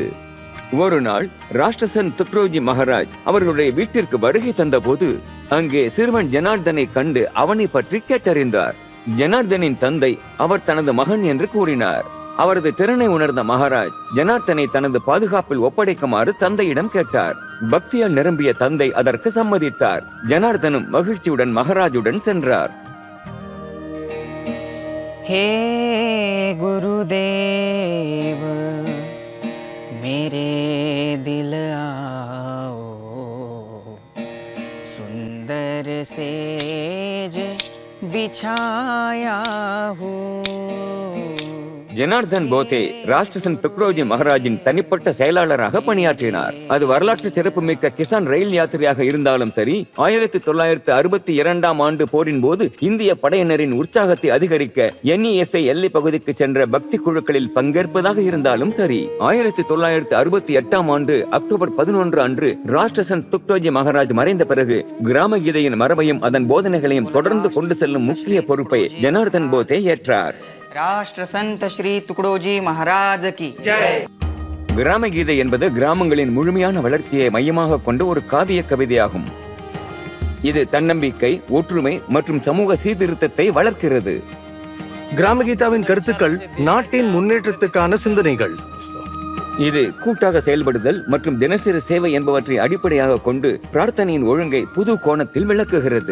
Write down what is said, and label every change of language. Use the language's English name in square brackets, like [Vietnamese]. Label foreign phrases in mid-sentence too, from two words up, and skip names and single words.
[Tamil] ஒரு நாள் ராஷ்டிரசன் துக்டோஜி மகாராஜ் அவர்களுடைய வீட்டிற்கு வருகை தந்த போது அங்கே சிறுவன் ஜனார்தனை கண்டு அவனை பற்றி கேட்டறிந்தார். ஜனார்தனின் தந்தை அவர் தனது மகன் என்று கூறினார். அவரது திறனை உணர்ந்த மகாராஜ் ஜனார்தனை தனது பாதுகாப்பில் ஒப்படைக்குமாறு தந்தையிடம் கேட்டார். பக்தியால் நிரம்பிய தந்தை அதற்கு சம்மதித்தார். ஜனார்தனும் மகிழ்ச்சியுடன் மகாராஜுடன் சென்றார். [Hindi] हे गुरुदेव मेरे दिल आओ, सुंदर सेज बिछाया हो. [Tamil] ஜனார்தன் போத்தே ராஷ்டிரசன் துக்டோஜி மகாராஜின் தனிப்பட்ட செயலாளராக பணியாற்றினார். அது வரலாற்று சிறப்புமிக்க கிசான் ரயில் யாத்திரையாக இருந்தாலும் சரி, 1962ஆம் ஆண்டு போரின் போது இந்திய படையினரின் உற்சாகத்தை அதிகரிக்க NESA எல்லை பகுதிக்கு சென்ற பக்தி குழுக்களில் பங்கேற்பதாக இருந்தாலும் சரி, 1968ஆம் ஆண்டு அக்டோபர் 11 அன்று ராஷ்டிரசன் துக்டோஜி மகாராஜ் மறைந்த பிறகு கிராம கீதையின் மரபையும் அதன் போதனைகளையும் தொடர்ந்து கொண்டு செல்லும் முக்கிய பொறுப்பை ஜனார்தன் போத்தே ஏற்றார். [Hindi] राष्ट्र संत श्री तुकडोजी महाराज की जय. [Tamil] கிராம கீதை என்பது கிராமங்களின் முழுமையான வளர்ச்சியை மையமாக கொண்ட ஒரு காவிய கவிதையாகும். இது தன்னம்பிக்கை, ஒற்றுமை மற்றும் சமூக சீர்திருத்தத்தை வளர்க்கிறது. கிராம கீதாவின் கருத்துக்கள் நாட்டின் முன்னேற்றத்துக்கான சிந்தனைகள். இது கூட்டாக செயல்படுதல் மற்றும் தினசரி சேவை என்பவற்றை அடிப்படையாக கொண்டு பிரார்த்தனையின் ஒழுங்கை புது கோணத்தில் விளக்குகிறது.